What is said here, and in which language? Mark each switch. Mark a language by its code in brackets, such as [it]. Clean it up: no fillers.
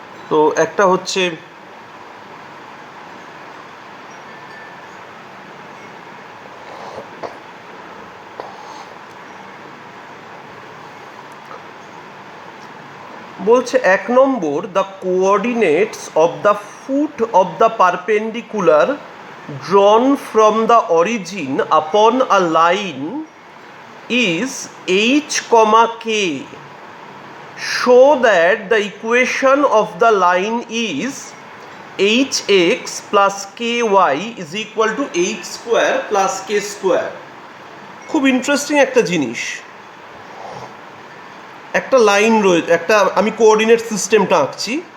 [bn] তো একটা হচ্ছে বলছে 1 নম্বর, [en] The coordinates of the foot of the perpendicular drawn from the origin upon a line is h, k. Show that the equation of the line is hx plus ky is equal to h square plus k square. [bn] খুব interesting একটা জিনিস। একটা line রয়েছে, একটা আমি coordinate সিস্টেমটা আঁকছি।